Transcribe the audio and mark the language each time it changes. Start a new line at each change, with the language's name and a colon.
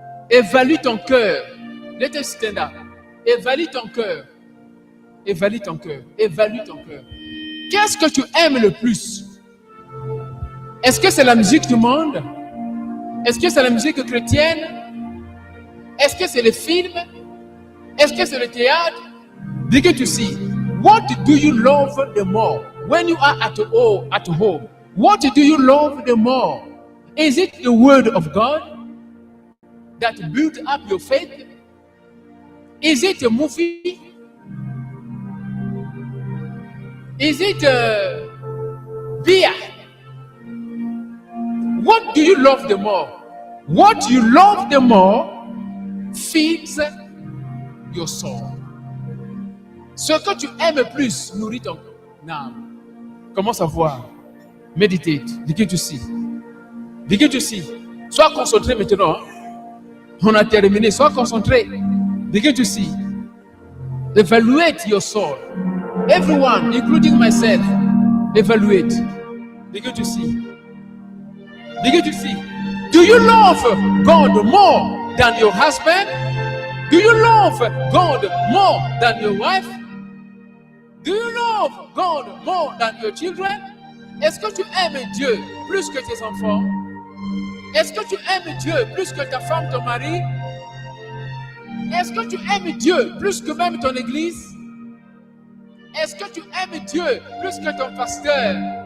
French: Évalue ton cœur.
English: Let us stand up.
French: Évalue ton cœur. Évalue ton cœur. Évalue ton cœur. Qu'est-ce que tu aimes le plus? Est-ce que c'est la musique du monde? Est-ce que c'est la musique chrétienne? Est-ce que c'est les films? Est-ce que c'est le théâtre?
English: Begin to see. What do you love the more? When you are at home, what do you love the more? Is it the word of God that built up your faith? Is it a movie? Is it beer? What do you love the more? What you love the more feeds your soul.
French: Ce que tu aimes plus nourrit ton âme. Commence à voir.
English: Meditate. Begin to see. Begin to see.
French: Sois concentré maintenant. On a terminé. Sois concentré.
English: Begin to see. Evaluate your soul. Everyone, including myself, evaluate. Begin to see. Begin to see. Do you love God more than your husband? Do you love God more than your wife? Do you love God more than your children?
French: Est-ce que tu aimes Dieu plus que tes enfants? Est-ce que tu aimes Dieu plus que ta femme, ton mari? Est-ce que tu aimes Dieu plus que même ton église? Est-ce que tu aimes Dieu plus que ton pasteur?